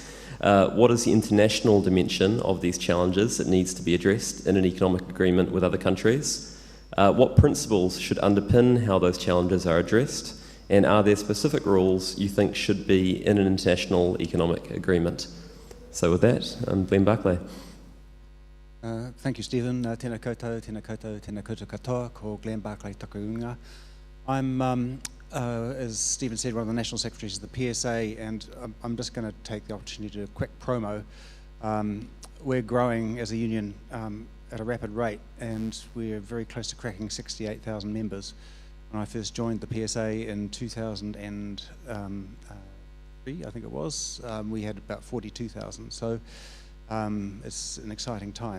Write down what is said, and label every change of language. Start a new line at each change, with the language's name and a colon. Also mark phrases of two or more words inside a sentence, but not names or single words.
English: What is the international dimension of these challenges that needs to be addressed in an economic agreement with other countries? What principles should underpin how those challenges are addressed? And are there specific rules you think should be in an international economic agreement? So with that, Glenn Barclay. Thank you, Stephen.
Māori: Tēnā koutou, tēnā koutou, tēnā koutou katoa, ko Glenn Barclay Takaunga.
English: I'm as Stephen said, one of the National Secretaries of the PSA, and I'm just going to take the opportunity to do a quick promo. We're growing as a union at a rapid rate, and we're very close to cracking 68,000 members. When I first joined the PSA in 2003, I think it was, we had about 42,000, so it's an exciting time.